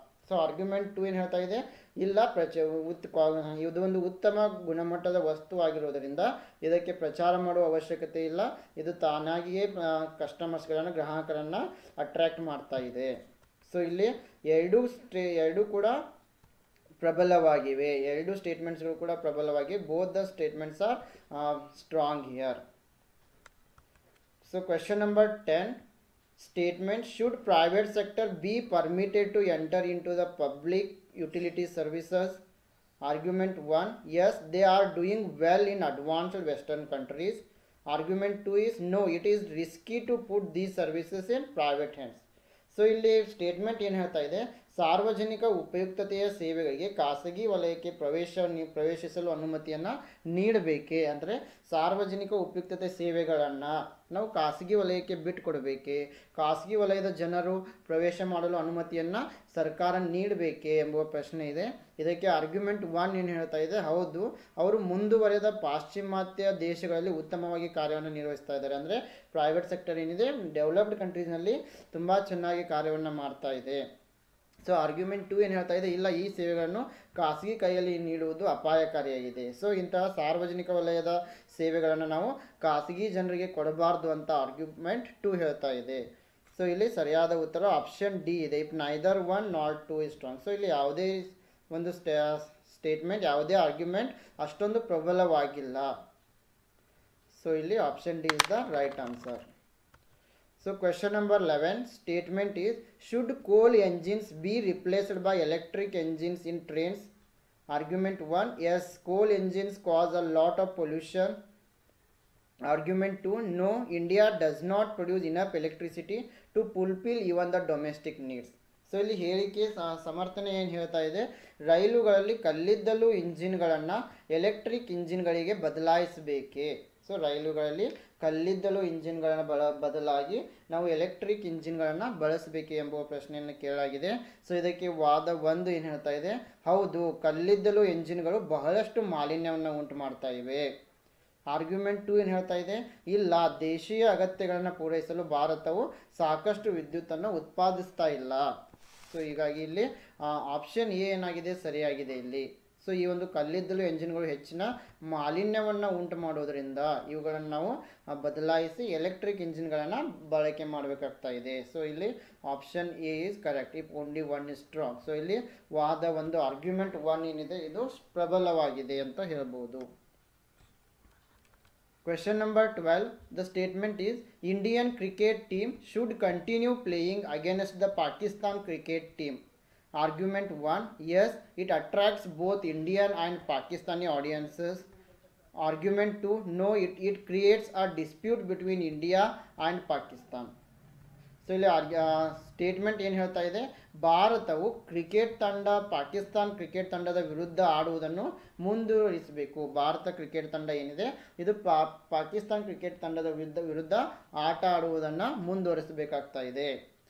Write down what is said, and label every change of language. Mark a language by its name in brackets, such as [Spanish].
[Kannada] So argument 2 ಏನು ಹೇಳ್ತಾ ಇದೆ, ಇಲ್ಲ ಇದು ಒಂದು ಉತ್ತಮ ಗುಣಮಟ್ಟದ ವಸ್ತು ಆಗಿರೋದರಿಂದ ಇದಕ್ಕೆ ಪ್ರಚಾರ ಮಾಡುವ ಅವಶ್ಯಕತೆ ಇಲ್ಲ. ಇದು ತಾನಾಗಿಯೇ ಗ್ರಾಹಕರನ್ನು ಅಟ್ರ್ಯಾಕ್ಟ್ ಮಾಡ್ತಾ ಇದೆ. ಸೊ ಇಲ್ಲಿ ಎರಡೂ ಕೂಡ ಪ್ರಬಲವಾಗಿವೆ. ಎರಡೂ ಸ್ಟೇಟ್ಮೆಂಟ್ಸ್ಗಳು ಕೂಡ ಪ್ರಬಲವಾಗಿವೆ. [English] Both the statements are strong here. So question number 10, statement, should private sector be permitted to enter into the public utility services? Argument 1, yes, they are doing well in advanced western countries. Argument 2 is, no, it is risky to put these services in private hands. [Kannada] So ಇಲ್ಲಿ statement ಏನು ಹೇಳ್ತಾ ಇದೆ, ಸಾರ್ವಜನಿಕ ಉಪಯುಕ್ತತೆಯ ಸೇವೆಗಳಿಗೆ ಖಾಸಗಿ ವಲಯಕ್ಕೆ ಪ್ರವೇಶಿಸಲು ಅನುಮತಿಯನ್ನು ನೀಡಬೇಕೆ. ಅಂದರೆ ಸಾರ್ವಜನಿಕ ಉಪಯುಕ್ತತೆ ಸೇವೆಗಳನ್ನು ನಾವು ಖಾಸಗಿ ವಲಯಕ್ಕೆ ಬಿಟ್ಟುಕೊಡಬೇಕೆ, ಖಾಸಗಿ ವಲಯದ ಜನರು ಪ್ರವೇಶ ಮಾಡಲು ಅನುಮತಿಯನ್ನು ಸರ್ಕಾರ ನೀಡಬೇಕೆ ಎಂಬುವ ಪ್ರಶ್ನೆ ಇದೆ. ಇದಕ್ಕೆ ಆರ್ಗ್ಯುಮೆಂಟ್ 1 ಏನು ಹೇಳ್ತಾ ಇದೆ, ಹೌದು ಅವರು ಮುಂದುವರೆದ ಪಾಶ್ಚಿಮಾತ್ಯ ದೇಶಗಳಲ್ಲಿ ಉತ್ತಮವಾಗಿ ಕಾರ್ಯವನ್ನು ನಿರ್ವಹಿಸ್ತಾ ಇದ್ದಾರೆ. ಅಂದರೆ ಪ್ರೈವೇಟ್ ಸೆಕ್ಟರ್ ಏನಿದೆ ಡೆವಲಪ್ಡ್ ಕಂಟ್ರೀಸ್ನಲ್ಲಿ ತುಂಬ ಚೆನ್ನಾಗಿ ಕಾರ್ಯವನ್ನು ಮಾಡ್ತಾ ಇದೆ. ಸೊ ಆರ್ಗ್ಯುಮೆಂಟ್ 2 ಏನು ಹೇಳ್ತಾ ಇದೆ, ಇಲ್ಲ ಈ ಸೇವೆಗಳನ್ನು ಖಾಸಗಿ ಕೈಯಲ್ಲಿ ನೀಡುವುದು ಅಪಾಯಕಾರಿಯಾಗಿದೆ. ಸೊ ಇಂತಹ ಸಾರ್ವಜನಿಕ ವಲಯದ ಸೇವೆಗಳನ್ನು ನಾವು ಖಾಸಗಿ ಜನರಿಗೆ ಕೊಡಬಾರ್ದು ಅಂತ ಆರ್ಗ್ಯುಮೆಂಟ್ 2 ಹೇಳ್ತಾ ಇದೆ. ಸೊ ಇಲ್ಲಿ ಸರಿಯಾದ ಉತ್ತರ ಆಪ್ಷನ್ ಡಿ ಇದೆ. [English] If neither 1 not 2 is strong. [Kannada] So ಇಲ್ಲಿ ಯಾವುದೇ ಒಂದು ಸ್ಟೇಟ್ಮೆಂಟ್, ಯಾವುದೇ ಆರ್ಗ್ಯುಮೆಂಟ್ ಅಷ್ಟೊಂದು ಪ್ರಬಲವಾಗಿಲ್ಲ. ಸೊ ಇಲ್ಲಿ [English] Option D is the right answer. So question number 11 statement is, should coal engines be replaced by electric engines in trains? Argument 1, yes, coal engines cause a lot of pollution. Argument 2, no, India does not produce enough electricity to fulfill even the domestic needs. [Kannada] So ಇಲ್ಲಿ ಹೇಳಿಕೆ ಸಮರ್ಥನೆ ಏನು ಹೇಳ್ತಾ ಇದೆ, ರೈಲುಗಳಲ್ಲಿ ಕಲ್ಲಿದ್ದಲು ಇಂಜಿನ್ಗಳನ್ನು electric ಇಂಜಿನ್ಗಳಿಗೆ ಬದಲಾಯಿಸಬೇಕೇ. So ರೈಲುಗಳಲ್ಲಿ ಕಲ್ಲಿದ್ದಲು ಇಂಜಿನ್ಗಳನ್ನು ಬದಲಾಗಿ ನಾವು ಎಲೆಕ್ಟ್ರಿಕ್ ಇಂಜಿನ್ಗಳನ್ನು ಬಳಸಬೇಕೆ ಎಂಬುವ ಪ್ರಶ್ನೆಯನ್ನು ಕೇಳಲಾಗಿದೆ. ಸೊ ಇದಕ್ಕೆ ವಾದ 1 ಏನು ಹೇಳ್ತಾ ಇದೆ, ಹೌದು, ಕಲ್ಲಿದ್ದಲು ಇಂಜಿನ್ಗಳು ಬಹಳಷ್ಟು ಮಾಲಿನ್ಯವನ್ನು ಉಂಟು ಮಾಡ್ತಾ ಇವೆ. ಆರ್ಗ್ಯುಮೆಂಟ್ 2 ಏನು ಹೇಳ್ತಾ ಇದೆ, ಇಲ್ಲ, ದೇಶೀಯ ಅಗತ್ಯಗಳನ್ನು ಪೂರೈಸಲು ಭಾರತವು ಸಾಕಷ್ಟು ವಿದ್ಯುತ್ತನ್ನು ಉತ್ಪಾದಿಸ್ತಾ ಇಲ್ಲ. ಸೊ ಹೀಗಾಗಿ ಇಲ್ಲಿ ಆಪ್ಷನ್ ಎ ಏನಾಗಿದೆ, ಸರಿಯಾಗಿದೆ ಇಲ್ಲಿ. ಸೊ ಈ ಒಂದು ಕಲ್ಲಿದ್ದಲು ಎಂಜಿನ್ಗಳು ಹೆಚ್ಚಿನ ಮಾಲಿನ್ಯವನ್ನು ಉಂಟು ಮಾಡೋದ್ರಿಂದ ಇವುಗಳನ್ನು ನಾವು ಬದಲಾಯಿಸಿ ಎಲೆಕ್ಟ್ರಿಕ್ ಇಂಜಿನ್ಗಳನ್ನು ಬಳಕೆ ಮಾಡಬೇಕಾಗ್ತಾ ಇದೆ. [English] so [Kannada] ಇಲ್ಲಿ [English] Option A is correct if only 1 is strong. [Kannada] So ಇಲ್ಲಿ ವಾದ 1 ಆರ್ಗ್ಯುಮೆಂಟ್ 1 ಏನಿದೆ ಇದು ಪ್ರಬಲವಾಗಿದೆ ಅಂತ ಹೇಳ್ಬೋದು. [English] Question number 12, the statement is, Indian cricket team should continue playing against the Pakistan cricket team. Argument 1, yes, it attracts both Indian and Pakistani audiences. Argument 2, no, it creates a dispute between India and Pakistan. [Kannada] So ಇಲ್ಲಿ statement ಏನು ಹೇಳ್ತಾ ಇದೆ, ಭಾರತವು cricket ತಂಡ Pakistan cricket ತಂಡದ ವಿರುದ್ಧ ಆಡುವುದನ್ನು ಮುಂದುವರಿಸಬೇಕು. Bharat cricket ತಂಡ ಏನಿದೆ ಇದು ಪಾಕಿಸ್ತಾನ್ ಕ್ರಿಕೆಟ್ ತಂಡದ ವಿರುದ್ಧ ಆಟ ಆಡುವುದನ್ನು ಮುಂದುವರಿಸಬೇಕಾಗ್ತಾ ಇದೆ.